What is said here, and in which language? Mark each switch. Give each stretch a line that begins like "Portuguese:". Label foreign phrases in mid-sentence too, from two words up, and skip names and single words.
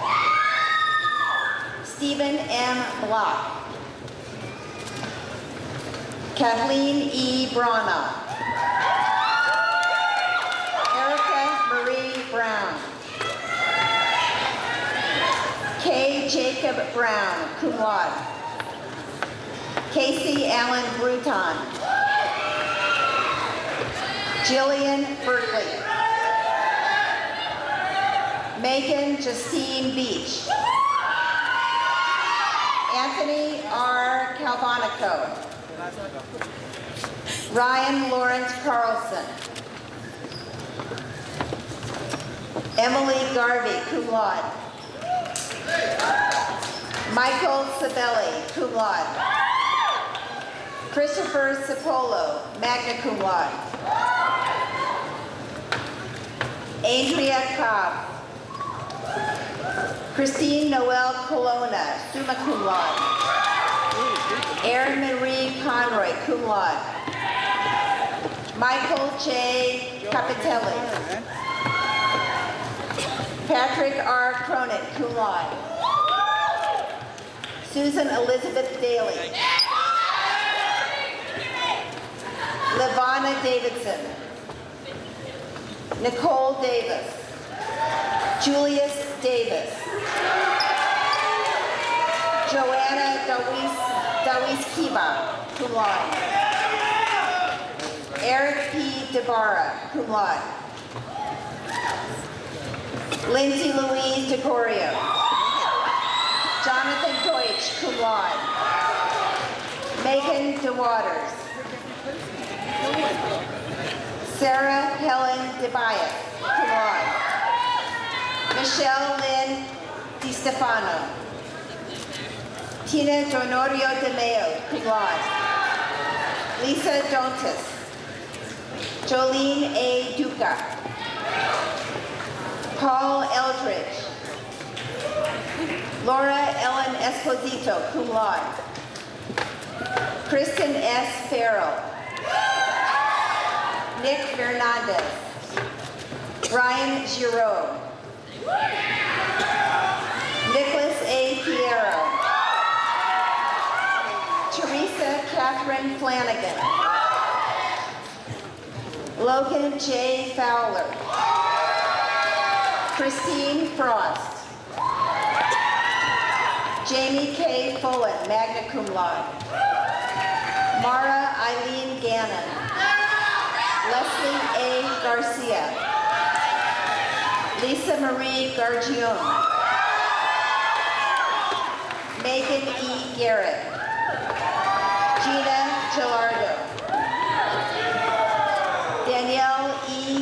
English: Stephen M. Block. Kathleen E. Brana. Erica Marie Brown. Kay Jacob Brown,
Latin: cum laude.
English: Casey Allen Bruton. Jillian Berkeley. Megan Justine Beach. Anthony R. Calvonico. Ryan Lawrence Carlson. Emily Garvey,
Latin: cum laude.
English: Michael Sabelli,
Latin: cum laude.
English: Christopher Cipollo,
Latin: magna cum laude.
English: Andrea Cobb. Christine Noel Colonna,
Latin: summa cum laude.
English: Erin Marie Conroy,
Latin: cum laude.
English: Michael J. Capitelli. Patrick R. Cronin,
Latin: cum laude.
English: Susan Elizabeth Daly. Levana Davidson. Nicole Davis. Julius Davis. Joanna Dawis Kiba,
Latin: cum laude.
English: Eric P. DeBarra,
Latin: cum laude.
English: Lindsay Louise DeCorio. Jonathan Deutsch,
Latin: cum laude.
English: Megan DeWaters. Sarah Helen DeBias,
Latin: cum laude.
English: Michelle Lynn DiStefano. Tina Donorio de Mayo,
Latin: cum laude.
English: Lisa Dontis. Jolene A. Duca. Paul Eldridge. Laura Ellen Esposito,
Latin: cum laude.
English: Kristen S. Farrell. Nick Fernandez. Brian Giraud. Nicholas A. Piero. Teresa Catherine Flanagan. Logan J. Fowler. Christine Frost. Jamie K. Fullen,
Latin: magna cum laude.
English: Mara Eileen Gannon. Leslie A. Garcia. Lisa Marie Gargione. Megan E. Garrett. Gina Gilardo. Danielle E.